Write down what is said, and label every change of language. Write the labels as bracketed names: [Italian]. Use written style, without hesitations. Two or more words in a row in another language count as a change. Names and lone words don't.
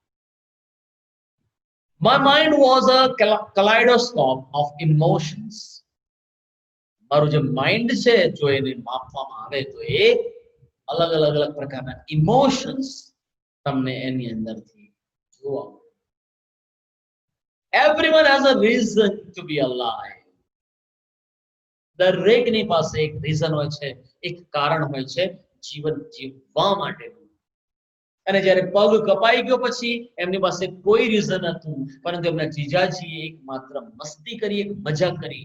[English] My mind was a kaleidoscope of emotions. [Gujarati] મારું જે માઇન્ડ છે જો એને માપવામાં આવે તો એ અલગ પ્રકારના ઇમોશન્સ તમને એની અંદરથી જોવા મળે. [English] Everyone has a reason to be alive. [Gujarati] દરેકની પાસે એક રીઝન હોય છે, એક કારણ હોય છે જીવન જીવવા માટેનું. અને જ્યારે પગ કપાઈ ગયો પછી એમની પાસે કોઈ રીઝન હતું, પરંતુ એમના જીજાજીએ એક માત્ર મસ્તી કરી, એક મજાક કરી.